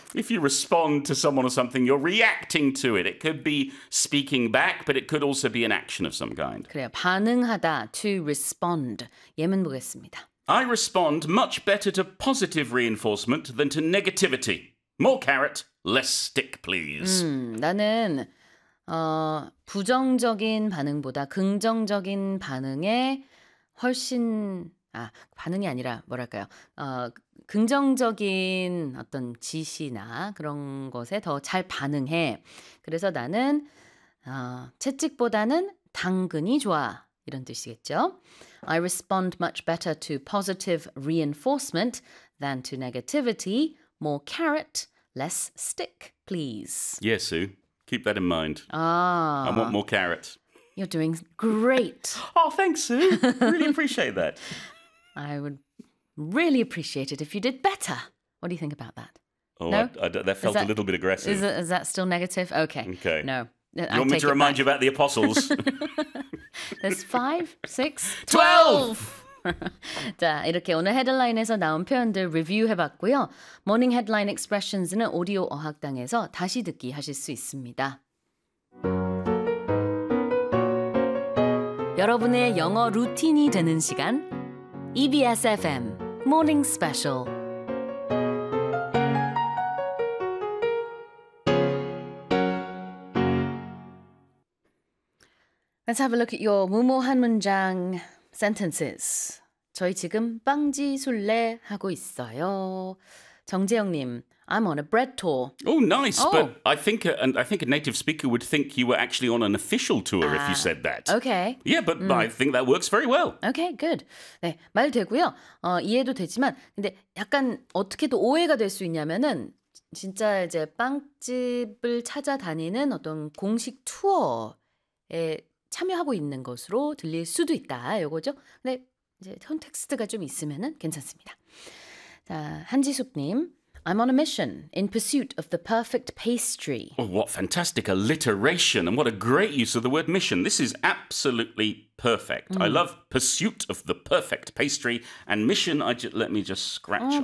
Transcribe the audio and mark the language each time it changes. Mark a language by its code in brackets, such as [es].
[en] If you respond to someone or something, you're reacting to it. It could be speaking back, but it could also be an action of some kind. [ko] 그래요. 반응하다, [en] to respond. [ko] 예문 보겠습니다. [en] I respond much better to positive reinforcement than to negativity. More carrot, less stick, please. [ko] 나는 부정적인 반응보다 긍정적인 반응에 훨씬... 반응이 아니라 뭐랄까요? 긍정적인 어떤 지시나 그런 것에 더 잘 반응해. 그래서 나는 채찍보다는 당근이 좋아. 이런 뜻이겠죠? [en] I respond much better to positive reinforcement than to negativity. More carrot, less stick, please. Yes, Sue. Keep that in mind. I want more carrot. You're doing great. Oh, thanks, Sue. Really appreciate that. I would really appreciate it if you did better. What do you think about that? Oh, no? That felt a little bit aggressive. Is that still negative? Okay. Okay. No. You want me to remind you about the apostles? There's 5, 6, 12! [ko] 자, 이렇게 오늘 헤드라인에서 나온 표현들 리뷰 해봤고요. Morning Headline Expressions는 오디오 어학당에서 다시 듣기 하실 수 있습니다. 여러분의 영어 루틴이 되는 시간 EBS FM Morning Special. 자, [en] have a look at your [ko] 무모한 문장 [en] sentences. [ko] 저희 지금 빵지 술래 하고 있어요. [en] 정재영님, I'm on a bread tour. Oh, nice. Oh. But I think a native speaker would think you were actually on an official tour if you said that. Okay. Yeah, but I think that works very well. Okay, good. [ko] 네, 말 되고요. 이해도 되지만, 근데 약간 어떻게도 오해가 될 수 있냐면은 진짜 이제 빵집을 찾아다니는 어떤 공식 투어에 참여하고 있는 것으로 들릴 수도 있다, 이거죠. 근데 이제 컨텍스트가 좀 있으면은 괜찮습니다. 자, [en] 한지숙님, I'm on a mission in pursuit of the perfect pastry. Oh, what fantastic alliteration and what a great use of the word mission. This is absolutely perfect. I love pursuit of the perfect pastry and mission. Let me just scratch off.